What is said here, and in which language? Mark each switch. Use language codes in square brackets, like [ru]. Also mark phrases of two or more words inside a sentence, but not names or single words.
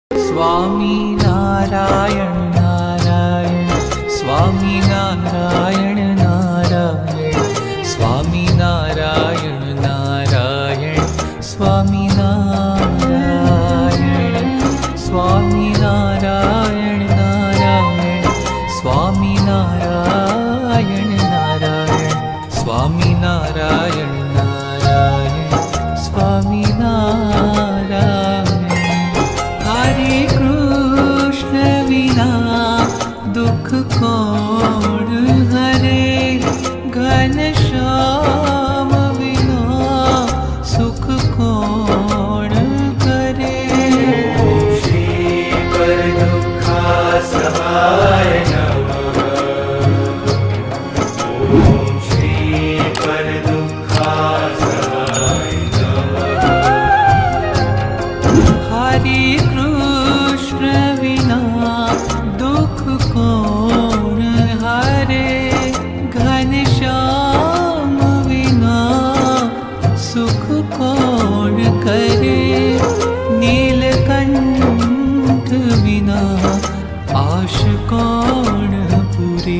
[hi] स्वामी नारायण नारायण स्वामी नारायण नारायण स्वामी नारायण नारायण स्वामी नारायण स्वामी नारायण नारायण स्वामी नारायण नारायण स्वामी नारायण नारायण स्वामी नारायण। हरे कृष्ण विना दुख कौन हरे, घनश्याम विना सुख कौन करे। [sa] श्री पर दुखा सहाय नमः। ओम श्री पर दुखा सहाय नमः। [hi] हरे कृष्ण विना दुख कौन हरे, घनश्याम विना सुख कौन करे। नीलकंठ विना आश कौन पूरे।